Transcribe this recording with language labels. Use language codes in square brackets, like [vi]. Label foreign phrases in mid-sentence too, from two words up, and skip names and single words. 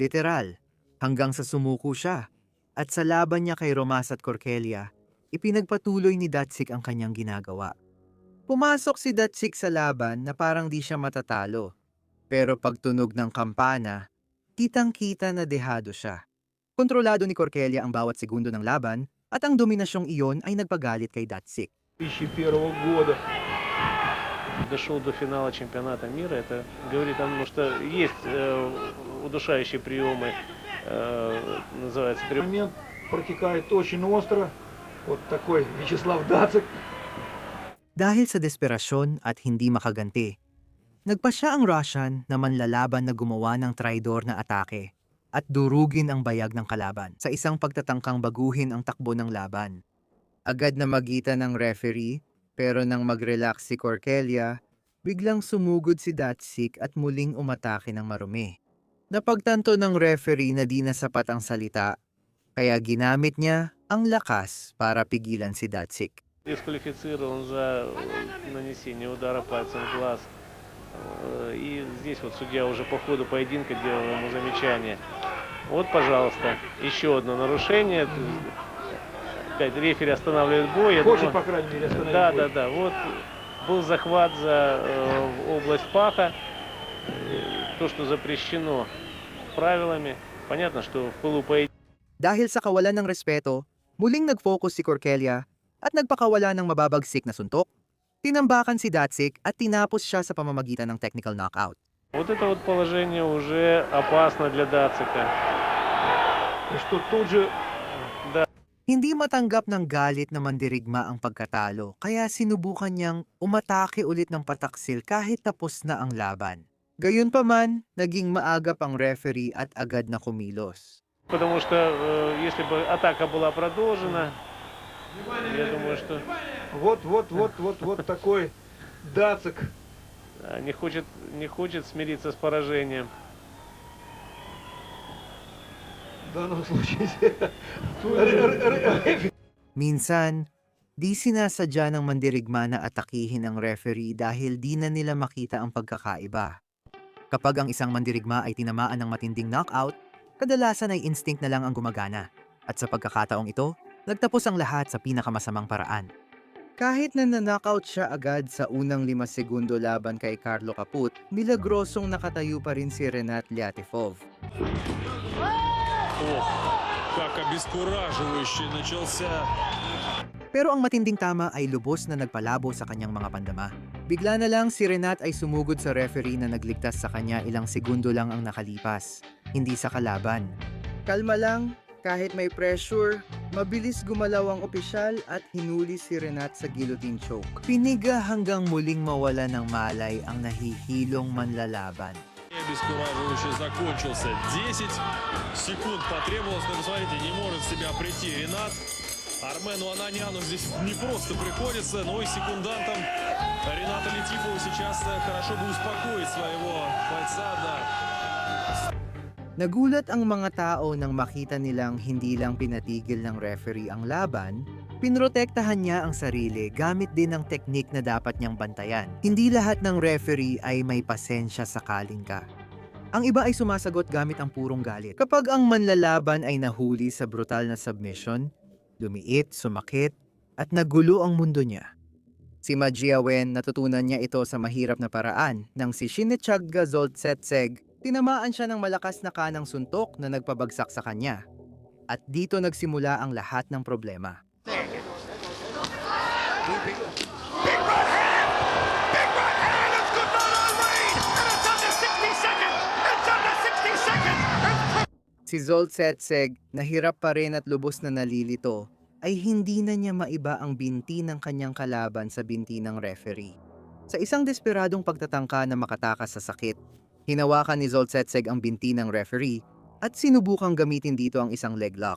[tl] Literal, hanggang sa sumuko siya. At sa laban niya kay Romas at Corkelia, ipinagpatuloy ni Datsik ang kanyang ginagawa. Pumasok si Datsik sa laban na parang di siya matatalo. Pero pagtunog ng kampana, kitang-kita na dehado siya. Kontrolado ni Corkelia ang bawat segundo ng laban at ang dominasyong iyon ay nagpagalit kay Datsik. [ru] 2001 года дошел до финала чемпионата мира. Это говорит о том, что есть удушающие приемы, называется прием. Момент протекает очень остро. Вот такой Вячеслав Дацик. [tl] Dahil sa desperasyon at hindi makaganti, nagpa siya ang Russian na manlalaban na gumawa ng traidor na atake at durugin ang bayag ng kalaban sa isang pagtatangkang baguhin ang takbo ng laban. Agad na magitan ng referee, pero nang mag-relax si Corkelia, biglang sumugod si Datsik at muling umatake ng marumi. Napagtanto ng referee na di na sapat ang salita, kaya ginamit niya ang lakas para pigilan si Datsik. [ru] Дисквалифицирован за нанесение удара пальцем в глаз. И здесь вот судья уже по ходу поединка делал ему замечание. Вот, пожалуйста, еще одно нарушение. Опять рефери останавливает бой. Хочет, по крайней мере, остановить бой. Да. Вот был захват за область паха. То, что запрещено правилами. Понятно, что в пылу поединка. [tl] Dahil sa kawalan ng respeto, muling nag-focus si Corkelia at nagpakawala ng mababagsik na suntok. Tinambakan si Datsik at tinapos siya sa pamamagitan ng [en] technical knockout. [ru] Вот это вот положение уже опасно для Дацика. И что тут же [tl] Hindi matanggap ng galit na mandirigma ang pagkatalo, kaya sinubukan niyang umatake ulit ng pataksil kahit tapos na ang laban. Gayunpaman, naging maagap ang referee at agad na kumilos. [ru] Потому что если бы атака была продолжена, я думаю, что вот такой Дацик. не хочет смириться с поражением. В данном случае [tl] Minsan, di sinasadya ng mandirigma na atakihin ang referee dahil di na nila makita ang pagkakaiba. Kapag ang isang mandirigma ay tinamaan ng matinding knockout, kadalasan ay instinct na lang ang gumagana. At sa pagkakataong ito, nagtapos ang lahat sa pinakamasamang paraan. Kahit na na-knockout siya agad sa unang 5 segundo laban kay Carlo Caput, milagrosong nakatayo pa rin si Renat Lyatifov. [ru] Ох, как обескураживающе начался. [tl] Pero ang matinding tama ay lubos na nagpalabo sa kanyang mga pandama. Bigla na lang si Renat ay sumugod sa referee na nagligtas sa kanya ilang segundo lang ang nakalipas, hindi sa kalaban. Kalma lang, kahit may pressure, mabilis gumalaw ang opisyal at hinuli si Renat sa [en] guillotine choke. [tl] Piniga hanggang muling mawala ng malay ang nahihilong manlalaban. [ru] Обескураживающе закончился. 10 секунд потребовалось. Но посмотрите, не может в себя прийти Ренат. Армену Ананяну здесь не просто приходится, но и секундантам Рената Летифова сейчас хорошо бы успокоить своего бойца. Да. [tl] Nagulat ang mga tao nang makita nilang hindi lang pinatigil ng referee ang laban, pinrotektahan niya ang sarili gamit din ng teknik na dapat niyang bantayan. Hindi lahat ng referee ay may pasensya sakaling ka. Ang iba ay sumasagot gamit ang purong galit. Kapag ang manlalaban ay nahuli sa brutal na submission, lumiit, sumakit, at nagulo ang mundo niya. Si Majiawen natutunan niya ito sa mahirap na paraan nang si Shinechagga Zoltsetseg tinamaan siya ng malakas na kanang suntok na nagpabagsak sa kanya. At dito nagsimula ang lahat ng problema. [en] Big right hand! Big right hand! It's good night on Reed! And it's under 60 seconds! It's under 60 seconds! [tl] Si Zoltsetseg, nahirap pa rin at lubos na nalilito, ay hindi na niya maiba ang binti ng kanyang kalaban sa binti ng referee. Sa isang desperadong pagtatangka na makatakas sa sakit, hinawakan ni Zoltsetseg ang binti ng referee at sinubukang gamitin dito ang isang leg lock.